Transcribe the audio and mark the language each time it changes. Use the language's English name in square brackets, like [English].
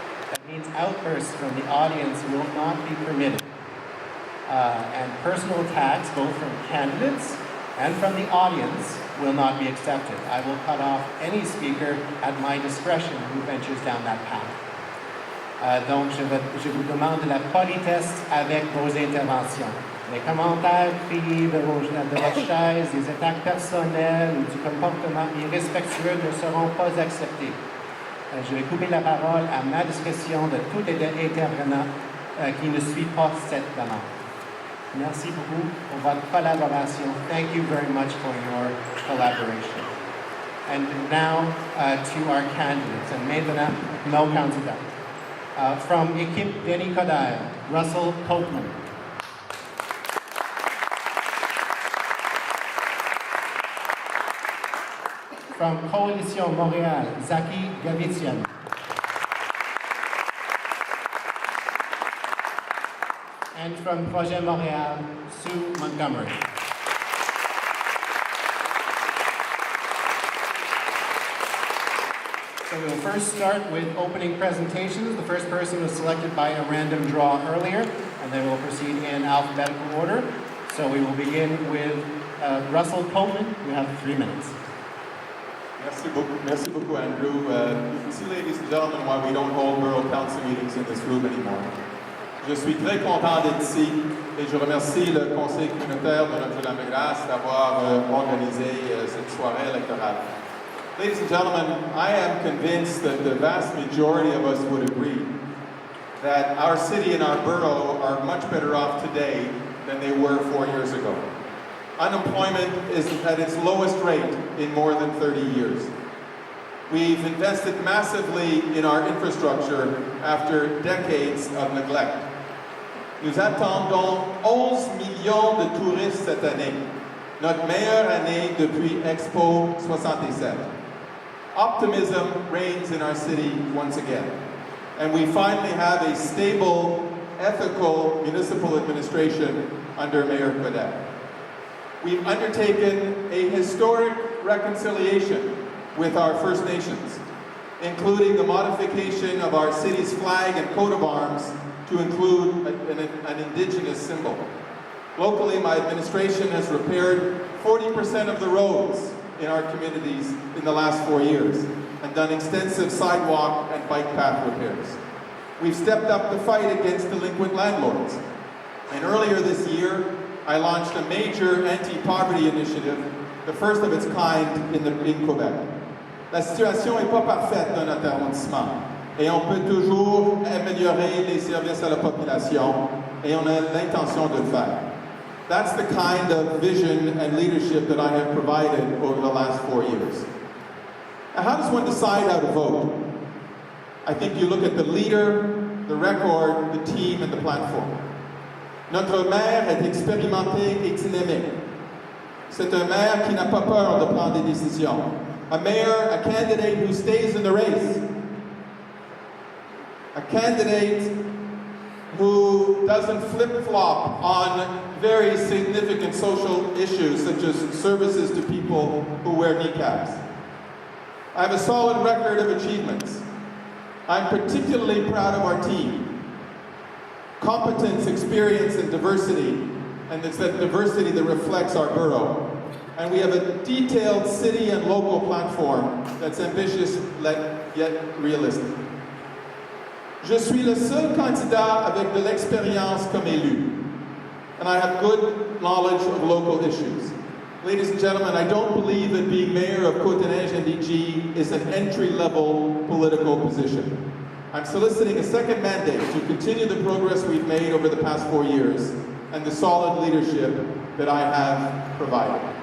[English] That means outbursts from the audience will not be permitted. And personal attacks, both from candidates and from the audience, will not be accepted. I will cut off any speaker at my discretion who ventures down that path. [French] Donc, je vous demande la politesse avec vos interventions. Les commentaires criés de votre chaise, des attaques personnelles ou du comportement irrespectueux ne seront pas acceptés. Je vais couper la parole à ma discrétion de tout intervenant qui ne suit pas cette demande. Merci beaucoup pour votre collaboration. [English] Thank you very much for your collaboration. And now to our candidates. And [French] maintenant, nos candidats. [English] From Équipe Denis Coderre, Russell Copeland. From Coalition Montréal, Zaki Gavitian. And from Projet Montréal, Sue Montgomery. So we'll first start with opening presentations. The first person was selected by a random draw earlier, and then we'll proceed in alphabetical order. So we will begin with Russell Copeland. You have 3 minutes. [French] Merci beaucoup, Andrew. [English] You can see, ladies and gentlemen, why we don't hold Borough Council meetings in this room anymore. [French] Je suis très content d'être ici et je remercie le Conseil communautaire de Notre-Dame-de-Grâce d'avoir organisé cette soirée électorale. [English] Ladies and gentlemen, I am convinced that the vast majority of us would agree that our city and our borough are much better off today than they were 4 years ago. Unemployment is at its lowest rate in more than 30 years. We've invested massively in our infrastructure after decades of neglect. [French] Nous attendons 11 millions de touristes cette année, notre meilleure année depuis Expo 67. [English] Optimism reigns in our city once again, and we finally have a stable, ethical municipal administration under Mayor Quebec. We've undertaken a historic reconciliation with our First Nations, including the modification of our city's flag and coat of arms to include an Indigenous symbol. Locally, my administration has repaired 40% of the roads in our communities in the last 4 years and done extensive sidewalk and bike path repairs. We've stepped up the fight against delinquent landlords. And earlier this year, I launched a major anti-poverty initiative, the first of its kind in Quebec. [French] La situation n'est pas parfaite dans notre arrondissement et on peut toujours améliorer les services à la population et on a l'intention de le faire. [English] That's the kind of vision and leadership that I have provided over the last 4 years. Now, how does one decide how to vote? I think you look at the leader, the record, the team, and the platform. [French] Notre maire est expérimenté et dynamique. C'est un maire qui n'a pas peur de prendre des décisions. [English] A mayor, a candidate who stays in the race. A candidate who doesn't flip-flop on very significant social issues such as services to people who wear kneecaps. I have a solid record of achievements. I'm particularly proud of our team. Competence, experience, and diversity, and it's that diversity that reflects our borough. And we have a detailed city and local platform that's ambitious yet realistic. [French] Je suis le seul candidat avec de l'expérience comme élu, [English] and I have good knowledge of local issues. Ladies and gentlemen, I don't believe that being mayor of Côte-des-Neiges NDG is an entry-level political position. I'm soliciting a second mandate to continue the progress we've made over the past 4 years and the solid leadership that I have provided.